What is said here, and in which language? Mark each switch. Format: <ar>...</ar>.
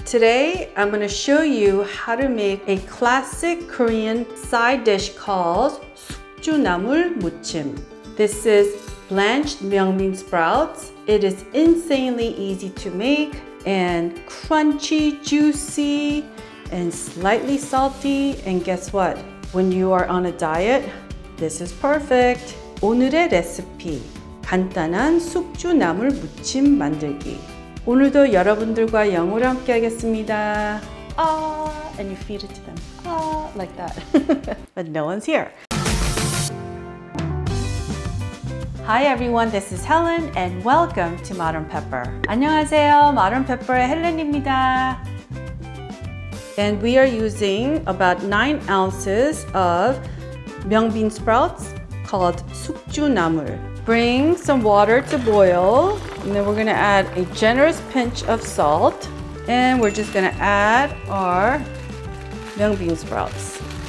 <en>Today, I'm going to show you how to make a classic Korean side dish called 숙주나물무chim. This is blanched Mung Bean Sprouts. It is insanely easy to make and crunchy, juicy, and slightly salty. And guess what? When you are on a diet, this is perfect.</en> <ko>오늘의 레시피, 간단한 숙주나물무침 만들기. 오늘도 여러분들과 영어로 함께 하겠습니다.</ko> <en>And you feed it to them. Like that. But no one's here. Hi everyone, this is Helen and welcome to Modern Pepper.</en> <ko>안녕하세요, Modern Pepper의 헬렌입니다.</ko> <en>And we are using about 9 ounces of Mung Bean Sprouts called 숙주나물. Bring some water to boil, and then we're gonna add a generous pinch of salt, and we're just gonna add our Mung Bean Sprouts.</en>